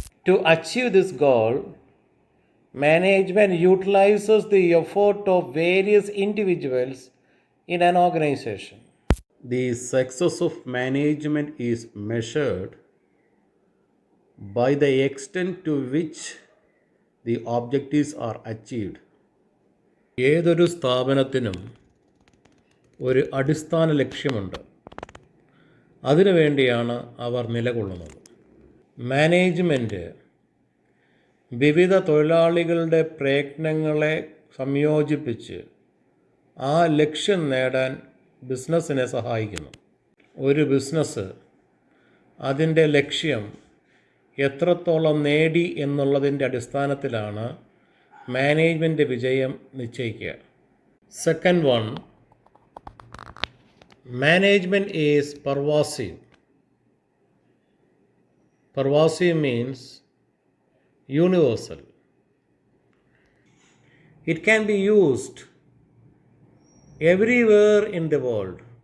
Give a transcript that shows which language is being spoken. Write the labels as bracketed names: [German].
[English] To achieve this goal, management utilizes the effort of various individuals in an organization. The success of management is measured by the extent to which the objectives are achieved. [Malayalam] ഏതൊരു സ്ഥാപനത്തിനും ഒരു അടിസ്ഥാന ലക്ഷ്യമുണ്ട്. അതിനുവേണ്ടിയാണ് അവർ നിലകൊള്ളുന്നത്. Management വിവിധ തൊഴിലാളികളുടെ പ്രയത്നങ്ങളെ സംയോജിപ്പിച്ച് ആ ലക്ഷ്യം നേടാൻ ബിസിനസ്സിനെ സഹായിക്കുന്നു. ഒരു ബിസിനസ് അതിൻ്റെ ലക്ഷ്യം എത്രത്തോളം നേടി എന്നുള്ളതിൻ്റെ അടിസ്ഥാനത്തിലാണ് മാനേജ്മെൻറ്റ് വിജയം നിശ്ചയിക്കുക. [English] Second one, management is pervasive. Pervasive means universal. It can be used everywhere in the world.